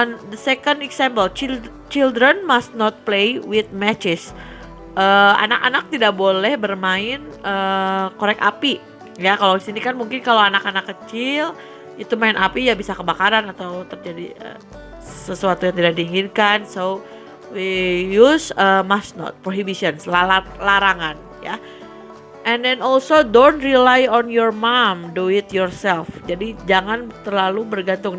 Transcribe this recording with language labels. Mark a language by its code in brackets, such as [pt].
[en] The second example, children must not play with matches. [id] Anak-anak tidak boleh bermain korek api ya. Kalau di sini kan mungkin kalau anak-anak kecil itu main api ya bisa kebakaran atau terjadi sesuatu yang tidak diinginkan. [en] So we use must not, prohibitions, larangan ya. And then also don't rely on your mom, do it yourself. [id] Jadi jangan terlalu bergantung.